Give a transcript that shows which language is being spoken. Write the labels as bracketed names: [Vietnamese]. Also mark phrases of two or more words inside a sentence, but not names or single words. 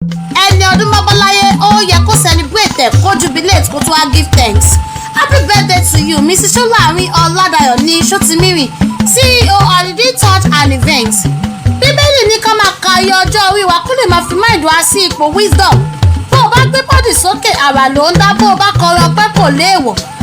[Yoruba] Ẹni ọdún bá bá láyé, ó yẹ kó celebrate ẹ̀, kó jubilate, kó tún wá [English] give thanks. Happy birthday to you, Missus Ṣọ́láàrin Ọládayọ̀ ní Ṣótìmírì, C E O Holiday Touch and Events. [Yoruba] Bíbélì ní ká máa ka iye ọjọ́ orí wa kó lè máa fi mind wa sí ipò wisdom. Bó o bá gbé bọ́dì sókè, àrà ló ń dá. Bó o bá kọrin ọpẹ́, kò léèwọ̀.